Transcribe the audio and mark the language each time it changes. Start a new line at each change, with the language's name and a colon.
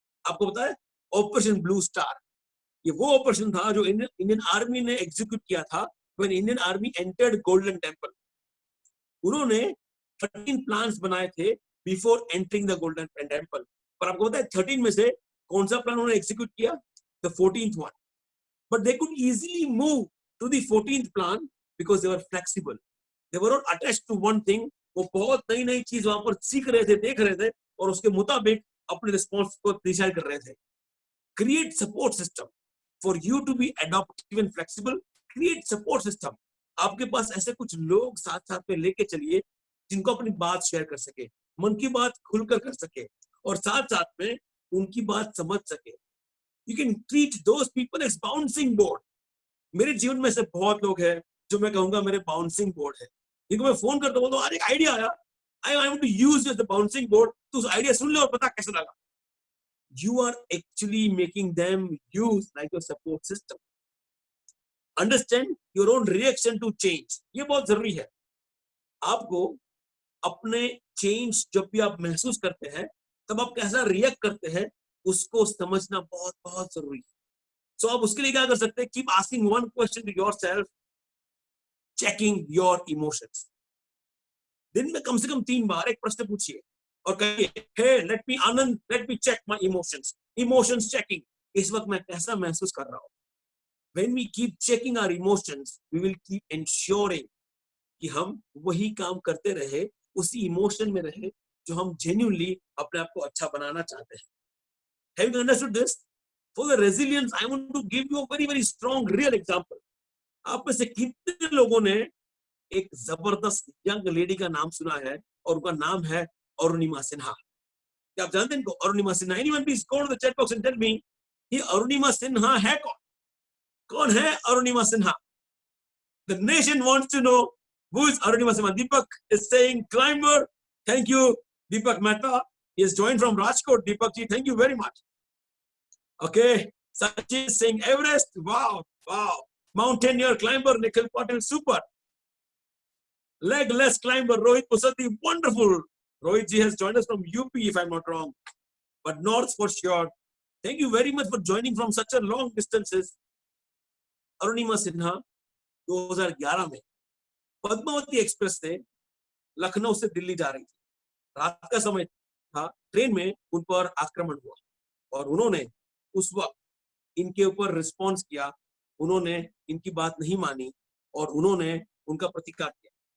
Hindi: आपको पता है ऑपरेशन ब्लू स्टार, ये वो ऑपरेशन था जो इंडियन आर्मी ने एग्जीक्यूट किया था
English: When Indian army entered Golden Temple.
Hindi: उन्होंने 13 प्लान्स बनाए थे
English: Before entering the Golden Temple.
Hindi: पर आपको पता है 13 में से कौन सा प्लान उन्होंने एग्जीक्यूट किया?
English: The 14th one. But they could easily move to the 14th plan because they were flexible. They were not attached to one thing.
Hindi: वो बहुत नई नई चीज वहां पर सीख रहे थे, देख रहे थे, और उसके मुताबिक अपने रिस्पॉन्स को डिसाइड कर रहे थे.
English: Create support system for you to be adaptive and flexible. Create support system.
Hindi: आपके पास ऐसे कुछ लोग साथ साथ में लेके चलिए जिनको अपनी बात शेयर कर सके, मन की बात खुलकर कर सके, और साथ साथ में उनकी बात समझ सके.
English: You can treat those people as bouncing board.
Hindi: मेरे जीवन में से बहुत लोग हैं जो मैं कहूंगा मेरे बाउंसिंग बोर्ड है. जिनको मैं फोन करता हूँ, अरे एक आइडिया आया,
English: I want to use as the bouncing board.
Hindi: तो उस आइडिया सुन ले और पता कैसे लगा.
English: You are actually making them use like your support system. Understand your own reaction to change.
Hindi: ये बहुत जरूरी है. आपको अपने चेंज जब भी आप महसूस करते हैं, तब आप कैसा रिएक्ट करते हैं, उसको समझना बहुत बहुत जरूरी है.
English: so
Hindi: आप उसके लिए क्या कर सकते हैं?
English: Keep asking one question to yourself, checking your emotions.
Hindi: दिन में कम से कम 3 बार एक प्रश्न पूछिए और कहिए,
English: Hey let me Anand, let me check my emotions.
Hindi: Emotions checking, इस वक्त मैं कैसा महसूस कर रहा हूं.
English: when we keep checking our emotions, we will keep ensuring
Hindi: कि हम वही काम करते रहे, उसी इमोशन में रहे जो हम जेन्युइनली अपने आप को अच्छा बनाना चाहते हैं.
English: Have you understood this? For the resilience, I want to give you a very, very strong, real example.
Hindi: आप में से कितने लोगों ने एक जबरदस्त यंग लेडी का नाम सुना है, और उनका नाम है अरुणिमा सिन्हा. क्या आप जानते हैं इनको? Arunima Sinha.
English: Anyone please go to the chat box and tell me,
Hindi: ये अरुणिमा सिन्हा है कौन? कौन है Arunima Sinha?
English: The nation wants to know who is Arunima Sinha. Deepak is saying climber. Thank you, Deepak Mehta. He has joined from Rajkot. Deepak ji, thank you very much. Okay, Sachin Singh, Everest, wow, wow. Mountaineer climber Nikhil Patil, super. Legless climber Rohit Pusati, wonderful. Rohit ji has joined us from UP, if I'm not wrong, but North for sure. Thank you very much for joining from such a long distances.
Hindi: Arunima Sinha 2011 में Padmavati express से लखनऊ से दिल्ली जा रही थी, रात का समय था, ट्रेन में उन पर आक्रमण हुआ और उन्होंने उस वक्त इनके ऊपर रिस्पॉन्स किया, उन्होंने इनकी बात नहीं मानी और उन्होंने उनका प्रतिकार किया।